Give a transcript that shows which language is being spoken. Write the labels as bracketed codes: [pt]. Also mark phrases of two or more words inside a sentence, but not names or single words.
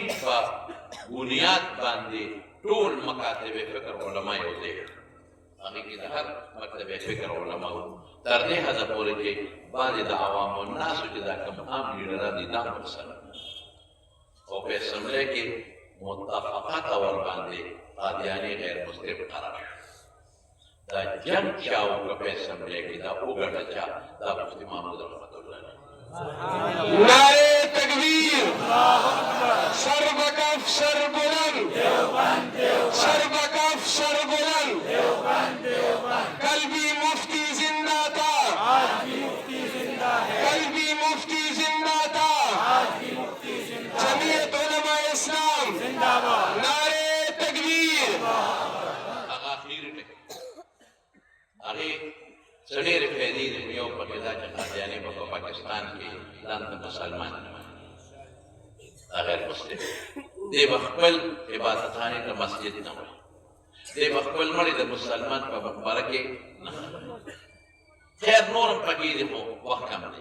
[ps] په بنیاد باندې ټول مکاتب فکر علما یو ځای هغې کې د هر مکتب فکر علما وو تر دې حده پورې چې بعضې د عوامو الناسو چې دا کوم عام لیډران دي دا ورسره او په اسمبلی کې متفقه ورباندې قادیاني غیر مسلم قرار شو دا جنگ چا وکړه په اسمبلی کې دا وګټه چا دا مفتي محمود رحمت الله [ur] نعرے تکبیر سر بکف سر بلند سر بکف سر بلند قلبی مفتی زندہ تھا قلبی مفتی زندہ تھا جمعیت علماء اسلام نعرے تکبیر [ps] هغه سړي فائدې دي یو پکې دا چې قادیاني په پاکستان کې ځان ته مسلمان غیر مسلم دی به خپل عبادتخانې ته مسجد نه وایي دی به خپل مړي د مسلمان په مقبره کې نه خیر نور هم پکې دي خو وخت کم دی